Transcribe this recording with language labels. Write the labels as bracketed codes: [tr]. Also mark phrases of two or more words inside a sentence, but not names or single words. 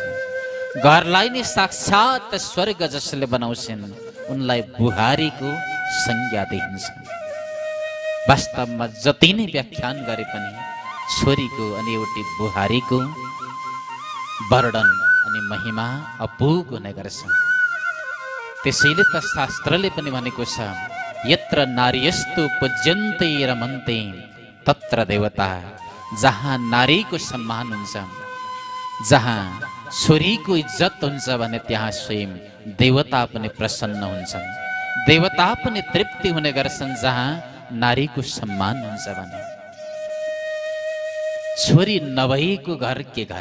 [ne] घरलाई नै साक्षात स्वर्ग जसले बनाउँछन् उनलाई बुहारीको संज्ञा दिइन्छ। वास्तवमा जति नै व्याख्यान गरे पनि छोरीको अनि एउटी बुहारीको वर्णन अनि महिमा अपुग हुने गर्छ। त्यसैले त शास्त्रले पनि भनेको छ, [sa] यत्र नार्यस्तु पूज्यन्ते रमन्ते तत्र देवता। [ne] जहाँ नारीको सम्मान हुन्छ, जहाँ छोरीको इज्जत हुन्छ भने त्यहाँ स्वयं देवता पनि प्रसन्न हुन्छन्, देवता पनि तृप्ति हुने गर्छन्। जहाँ नारीको सम्मान हुन्छ भने छोरी नभएको घर के घर।